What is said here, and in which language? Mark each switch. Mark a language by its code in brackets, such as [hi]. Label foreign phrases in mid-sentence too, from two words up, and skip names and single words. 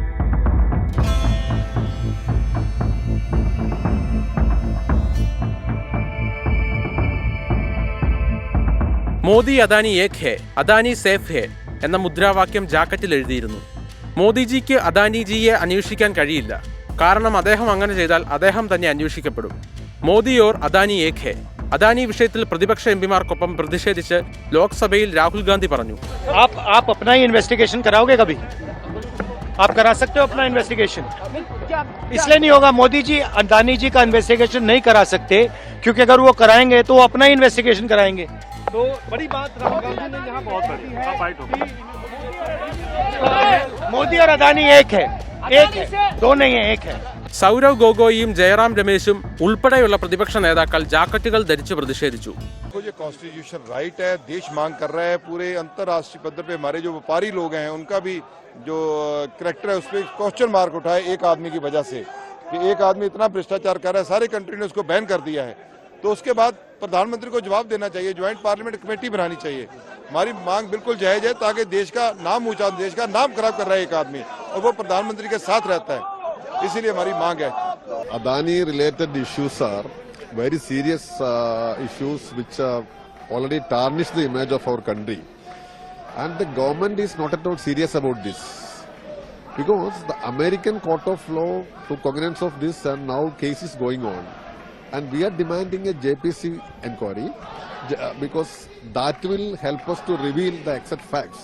[hi] मोदी अदानी एक है, अदानी सेफ है [ml] എന്ന മുദ്രാവാക്യം ജാക്കറ്റിൽ എഴുതിയിരുന്നു. മോദിജിക്ക് അദാനിജിയെ അന്വേഷിക്കാൻ കഴിയില്ല, കാരണം അദ്ദേഹം അങ്ങനെ ചെയ്താൽ അദ്ദേഹം തന്നെ അന്വേഷിക്കപ്പെടും. [hi] मोदी और अदानी एक है. [ml] അദാനി വിഷയത്തിൽ പ്രതിപക്ഷ എംപിമാർക്കൊപ്പം പ്രതിഷേധിച്ച് ലോക്സഭയിൽ രാഹുൽ ഗാന്ധി പറഞ്ഞു, [hi] आप अपना ही इन्वेस्टिगेशन कराओगे कभी? आप करा सकते हो अपना इन्वेस्टिगेशन? इसलिए नहीं होगा. मोदी जी अदानी जी का इन्वेस्टिगेशन नहीं करा सकते, क्योंकि अगर वो कराएंगे तो वो अपना ही इन्वेस्टिगेशन कराएंगे. तो बड़ी बात राहुल गांधी ने यहाँ बहुत बड़ी मोदी और अदानी एक है, दो नहीं है, एक है. [ml] സൗരവ് ഗൊഗോയിയും ജയറാം രമേശും ഉൾപ്പെടെയുള്ള പ്രതിപക്ഷ നേതാക്കൾ ജാക്കറ്റുകൾ ധരിച്ച് പ്രതിഷേധിച്ചു. [hi] ये [en] constitution right [hi] है, देश मांग कर रहा है. पूरे अंतर्राष्ट्रीय पद्धर पे हमारे जो व्यापारी लोग हैं उनका भी जो करैक्टर है उस पर [en] question mark [hi] उठा है एक आदमी की वजह से कि एक आदमी इतना भ्रष्टाचार कर रहा है, सारे कंट्री ने उसको बैन कर दिया है. तो उसके बाद प्रधानमंत्री को जवाब देना चाहिए, [en] joint parliament committee [hi] बनानी चाहिए. हमारी मांग बिल्कुल जायज है, ताकि देश का नाम ऊंचा, देश का नाम खराब कर रहा है एक आदमी और वो प्रधानमंत्री के साथ रहता है, इसीलिए हमारी मांग है. [en] Adani related issues are very serious issues which already tarnish the image of our country, and the government is not at all serious about this, because the American court of law took cognizance of this and now case is going on, and we are demanding a JPC inquiry because that will help us to reveal the exact facts.